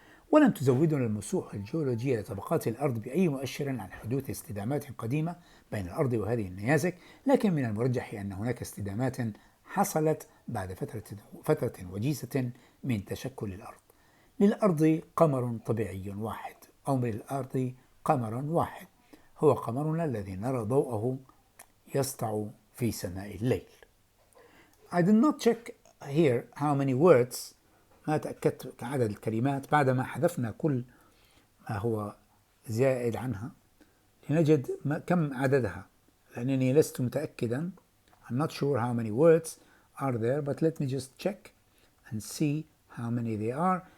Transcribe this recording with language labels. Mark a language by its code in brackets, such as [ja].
[ar] ولم تزودنا المسوح الجيولوجية لطبقات الأرض بأي مؤشر عن حدوث اصطدامات قديمة بين الأرض وهذه النيازك، لكن من المرجح أن هناك اصطدامات حصلت بعد فترة وجيزة من تشكل الأرض. للأرض قمر طبيعي واحد، أو من الأرض قمر واحد، هو قمرنا الذي نرى ضوءه يسطع في سماء الليل. [en] I did not check here how many words. [ar] ما تأكدت كعدد الكلمات بعدما حذفنا كل ما هو زائد عنها لنجد كم عددها، لأنني لست متأكدا. [en] I'm not sure how many words are there, but let me just check and see how many they are.